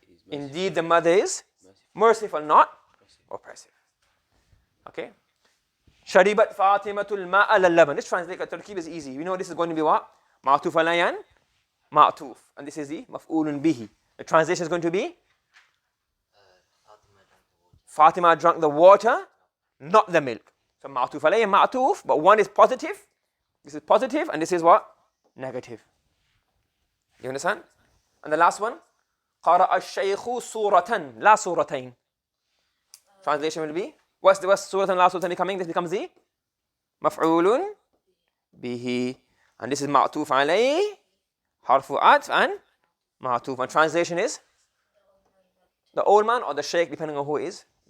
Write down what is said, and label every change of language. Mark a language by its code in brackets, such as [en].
[en] Indeed the mother is merciful, not oppressive. Okay? [ar] شربت فاطمة الماء للبن. [en] Let's translate. The tarkib is easy. We know this is going to be what? [ar] معطوف عليه and معطوف. [en] And this is the مفعول به. The translation is going to be? Fatima drank the water, not the milk. So ma'tuf alayhi and ma'tuf, but one is positive. This is positive, and this is what? Negative. You understand? And the last one, [ar] قرأ الشيخ سورة لا سورتين. [en] Translation will be, what's surah and la surah becoming? This becomes the maf'ulun bihi. And this is ma'tuf alayhi, harfu atf and ma'tuf. And translation is the old man or the sheikh, depending on who it is.